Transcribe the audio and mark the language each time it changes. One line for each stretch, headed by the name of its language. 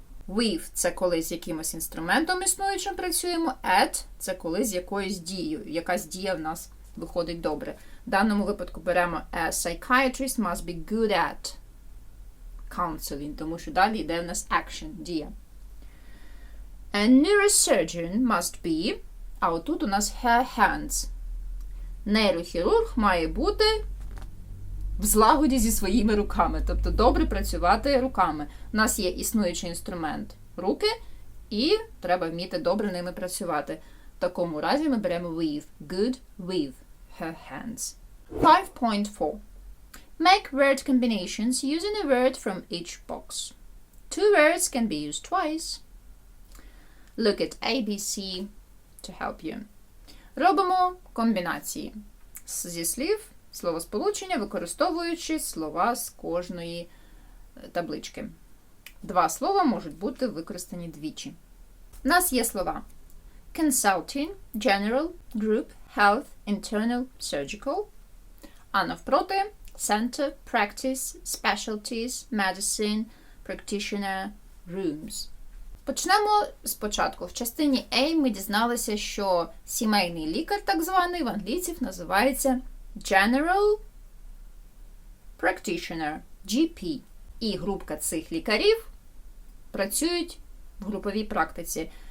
Ukrainian: With – це коли з якимось інструментом існуючим працюємо. At – це коли з якоюсь дією. Якась дія в нас виходить добре. В даному випадку беремо
English: a psychiatrist must be good at counseling,
Ukrainian: тому що далі йде в нас action, дія.
English: A neurosurgeon must be,
Ukrainian: а отут у нас
English: her hands.
Ukrainian: Нейрохірург має бути в злагоді зі своїми руками, тобто добре працювати руками. У нас є існуючий інструмент руки, і треба вміти добре ними працювати. В такому разі ми беремо with,
English: good with her hands. 5.4. Make word combinations using a word from each box. 2 words can be used twice. Look at ABC to help you.
Ukrainian: Робимо комбінації зі слів, словосполучення, використовуючи слова з кожної таблички. 2 слова можуть бути використані двічі. У нас є слова consulting, general, group, health, internal, surgical. А навпроти center, practice, specialties, medicine, practitioner, rooms. Почнемо спочатку. В частині A ми дізналися, що сімейний лікар, так званий, в англійців називається General Practitioner, GP. І групка цих лікарів працюють в груповій практиці.